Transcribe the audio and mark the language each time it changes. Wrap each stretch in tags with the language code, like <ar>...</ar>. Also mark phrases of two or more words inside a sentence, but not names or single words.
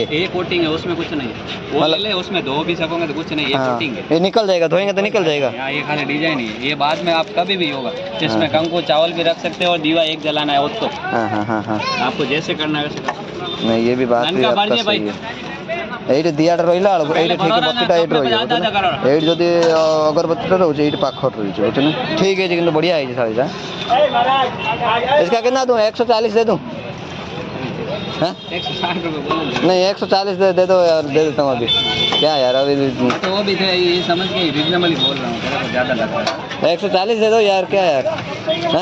<hi>ये कोटिंग है उसमें कुछ नहीं है वो ले ले उसमें धो भी सकोगे तो कुछ नहीं ये कोटिंग है ये निकल जाएगा धोएंगे तो निकल जाएगा ये खाली डिजाइन है ये बाद में आप कभी भी होगा इसमें कंकु चावल भी रख सकते हो और दीवा एक जलाना है उसको आपको जैसे करना है वैसे नहीं ये भी बात है आपका सही है</hi> <or>এইଠି ଦିଆଟା ରହିଲା ବେଳକୁ ଏଇଠି ଠିକ ବତିଟା ଏଇଠି ରହିବ ଏଇଠି ଯଦି ଅଗରବତୀଟା ରହୁଛି ଏଇଠି ପାଖରେ ରହୁଛି ବୁଝୁଛ ନା ଠିକ ହେଇଛି କିନ୍ତୁ ବଢ଼ିଆ ହେଇଛି ଶାଢ଼ୀଟା</or> <hi>इसका कितना दूँ 140 दे दूँ हाँ 160 रुपये बोलो नहीं 140 दे दो यार दे देता हूँ अभी क्या यार अभी तो वो भी थे ये समझ के रीजनेबल ही बोल रहा हूँ तेरे को ज़्यादा लग रहा है 140 दे दो यार क्या यार हाँ</hi>